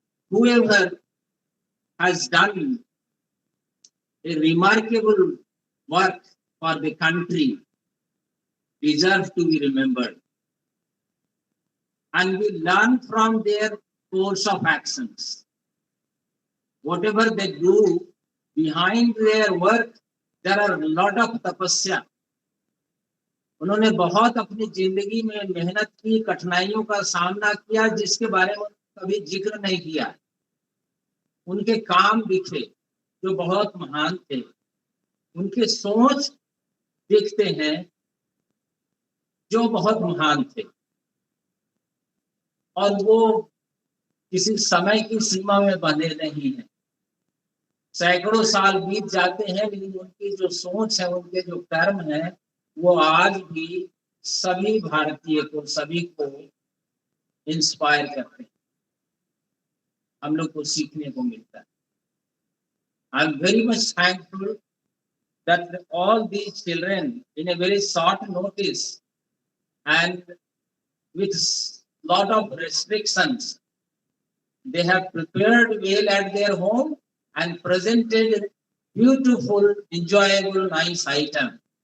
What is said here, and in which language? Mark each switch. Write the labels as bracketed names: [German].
[English] Whoever has done a remarkable work for the country deserve to be remembered. And we learn from their course of actions. Whatever they do, behind their work, there are a lot of tapasya. [Hindi] उन्होंने बहुत अपनी जिंदगी में मेहनत की, कठिनाइयों का सामना किया, जिसके बारे में कभी जिक्र नहीं किया. उनके काम दिखे जो बहुत महान थे, उनके सोच दिखते हैं जो बहुत महान थे, और वो किसी समय की सीमा में बंधे नहीं हैं. सैकड़ों साल बीत जाते हैं, लेकिन उनकी जो सोच है, उनके जो कर्म है, वो आज भी सभी भारतीय को, सभी को इंस्पायर करते हैं. हम लोग को सीखने को मिलता है. [English] I am very much thankful that all these children, in a very short notice and with lot of restrictions, they have prepared well at their home and presented beautiful, enjoyable, nice item.